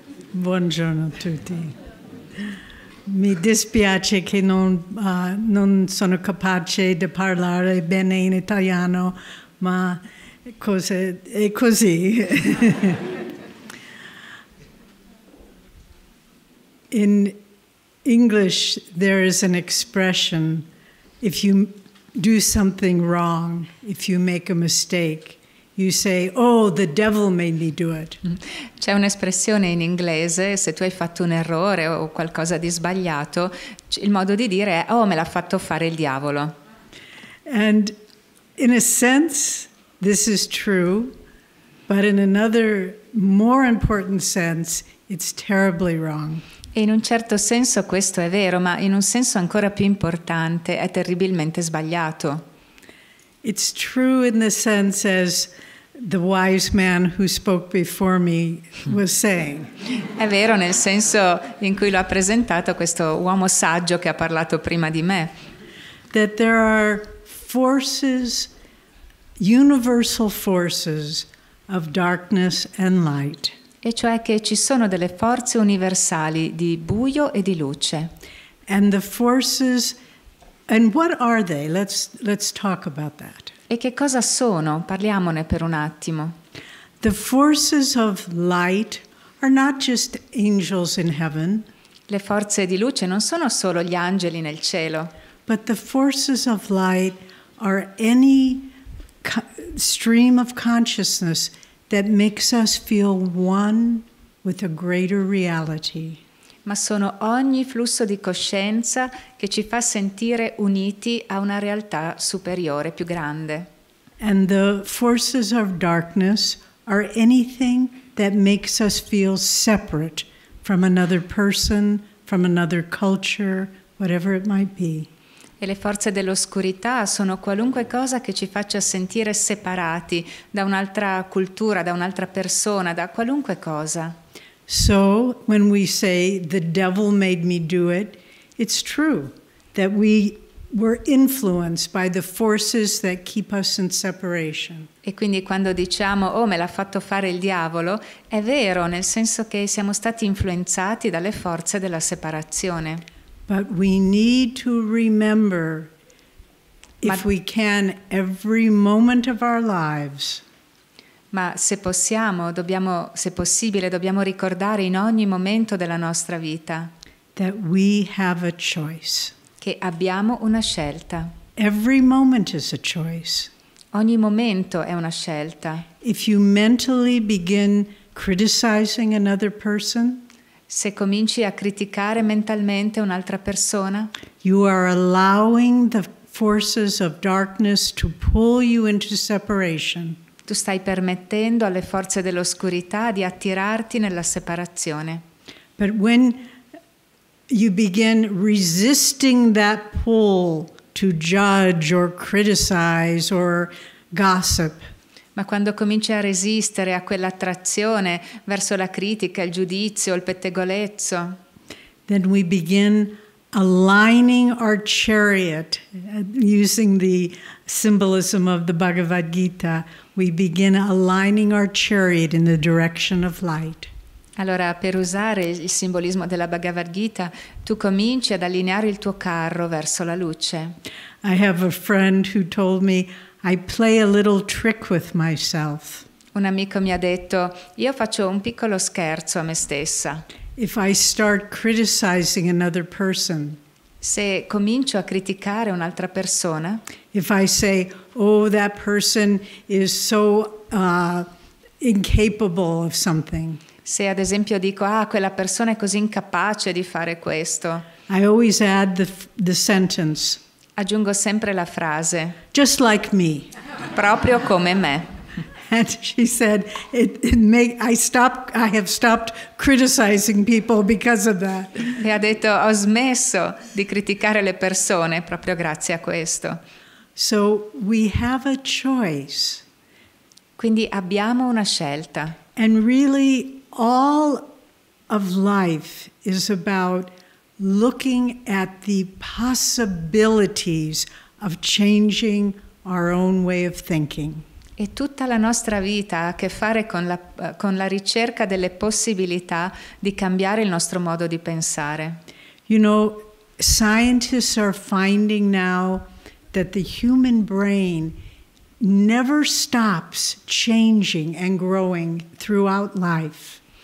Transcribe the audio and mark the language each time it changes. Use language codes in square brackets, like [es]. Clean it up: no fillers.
[it] Buongiorno a tutti. Mi dispiace che non sono capace di parlare bene in italiano, ma è così. [en] In English, there is an expression, if you do something wrong, if you make a mistake, you say, oh, the devil made me do it. [it] C'è un'espressione in inglese, se tu hai fatto un errore o qualcosa di sbagliato, il modo di dire è, oh, me l'ha fatto fare il diavolo. [en] And in a sense, this is true, but in another more important sense, it's terribly wrong. [it] E in un certo senso questo è vero, ma in un senso ancora più importante è terribilmente sbagliato. [en] It's true in the sense as the wise man who spoke before me was saying. [it] È vero nel senso in cui lo ha presentato questo uomo saggio che ha parlato prima di me. [en] That there are forces, universal forces of darkness and light. [it] E cioè che ci sono delle forze universali di buio e di luce. [en] And the forces, and what are they? Let's talk about that. [it] E che cosa sono? Parliamone per un attimo. [en] The forces of light are not just angels in heaven. [it] Le forze di luce non sono solo gli angeli nel cielo. [en] But the forces of light are any stream of consciousness that makes us feel one with a greater reality. [it] ma sono ogni flusso di coscienza che ci fa sentire uniti a una realtà superiore, più grande. [en] And the forces of darkness are anything that makes us feel separate from another person, from another culture, whatever it might be. [it] E le forze dell'oscurità sono qualunque cosa che ci faccia sentire separati da un'altra cultura, da un'altra persona, da qualunque cosa. [en] So when we say the devil made me do it, it's true that we were influenced by the forces that keep us in separation. [it] E quindi quando diciamo "oh, me l'ha fatto fare il diavolo", è vero, nel senso che siamo stati influenzati dalle forze della separazione. [en] But we need to remember, if we can, every moment of our lives, [it] Ma se possiamo, se possibile, dobbiamo ricordare in ogni momento della nostra vita [en] that we have a choice. [it] che abbiamo una scelta. [en] Every moment is a choice. [it] Ogni momento è una scelta. [en] If you mentally begin criticizing another person, [it] Se cominci a criticare mentalmente un'altra persona, [en] you are allowing the forces of darkness to pull you into separation. [it] tu stai permettendo alle forze dell'oscurità di attirarti nella separazione. [en] But when you begin resisting that pull to judge or criticize or gossip, [it] Ma quando cominci a resistere a quell'attrazione verso la critica, il giudizio, il pettegolezzo, [en] then we begin aligning our chariot, using the symbolism of the Bhagavad Gita, we begin aligning our chariot in the direction of light. [it] allora per usare il simbolismo della Bhagavad Gita, tu cominci ad allineare il tuo carro verso la luce. [en] I have a friend who told me, I play a little trick with myself. [it] Un amico mi ha detto, io faccio un piccolo scherzo a me stessa. [en] If I start criticizing another person, [it] Se comincio a criticare un'altra persona, [en] if I say, oh, that person is so incapable of something, [it] se ad esempio dico, quella persona è così incapace di fare questo, [en] I always add the sentence, [it] aggiungo sempre la frase, [en] just like me. [it] proprio come me. [en] And she said, I have stopped criticizing people because of that. [it] E ha detto, ho smesso di criticare le persone proprio grazie a questo. [en] So we have a choice. [it] Quindi abbiamo una scelta. [en] And really all of life is about looking at the possibilities of changing our own way of thinking. [it] E tutta la nostra vita ha a che fare con la ricerca delle possibilità di cambiare il nostro modo di pensare. [en] You know, scientists are finding now that the human brain never stops changing and growing throughout life.